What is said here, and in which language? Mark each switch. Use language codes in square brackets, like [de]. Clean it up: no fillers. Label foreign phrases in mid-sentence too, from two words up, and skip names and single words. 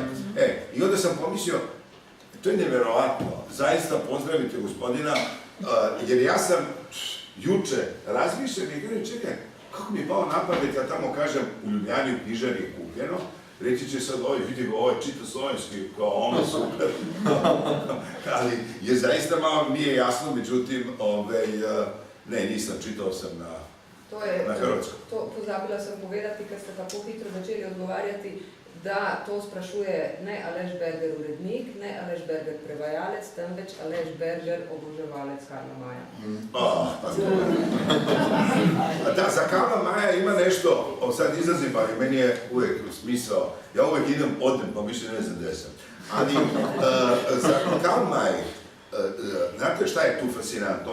[sr] I onda sam pomislio, to je nevjerovatno, zaista pozdravite gospodina, jer ja sam juče razmišljam i gledam, čekaj, kako mi je pao na pamet, ja tamo kažem, u Ljubljani u knjižari je kupljeno, reći će sad vidi ga, ovo je čita slovenski, kao ono super. Ali je zaista malo nije jasno, međutim, ne, nisam, čitao sam na hrvatskom. [sl] To pozabila sam povedati, kad ste tako hitro začeli odgovarjati. da to sprašuje ne Aleš Berger urednik, ne Aleš Berger prevajalec, temveč Aleš Berger oboževalec Karla Maja. [sr] Da, za Karla Maja ima nešto, sad izlazim, ali meni je uvijek smisao, ja uvijek odem, pa više ne znam gdje sam. Ali za Karl Maj, znate šta je tu fascinantno?